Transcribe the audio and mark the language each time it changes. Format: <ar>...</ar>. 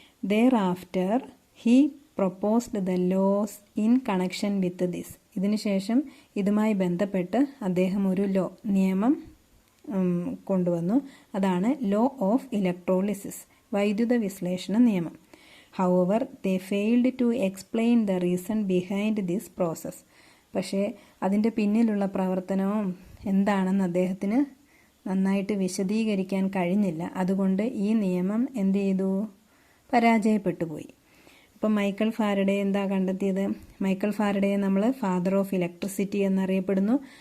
<en>Thereafter he proposed the laws in connection with this.</en> <ml>ഇതിനുശേഷം ഇതുമായി ബന്ധപ്പെട്ട് അദ്ദേഹം ഒരു നിയമം കൊണ്ടുവന്നു. അതാണ് ലോ ഓഫ് ഇലക്ട്രോളിസിസ്, വൈദ്യുത വിശ്ലേഷണ നിയമം.</ml> <en>However, they failed to explain the reason behind this process.</en> <ml>പക്ഷേ അതിൻ്റെ പിന്നിലുള്ള പ്രവർത്തനവും എന്താണെന്ന് അദ്ദേഹത്തിന് നന്നായിട്ട് വിശദീകരിക്കാൻ കഴിഞ്ഞില്ല. അതുകൊണ്ട് ഈ നിയമം എന്ത് ചെയ്തു? പരാജയപ്പെട്ടു പോയി. അപ്പം മൈക്കൽ ഫാരഡെ എന്താ കണ്ടെത്തിയത്? മൈക്കൽ ഫാരഡയെ നമ്മൾ ഫാദർ ഓഫ് ഇലക്ട്രിസിറ്റി എന്നറിയപ്പെടുന്നു.</ml>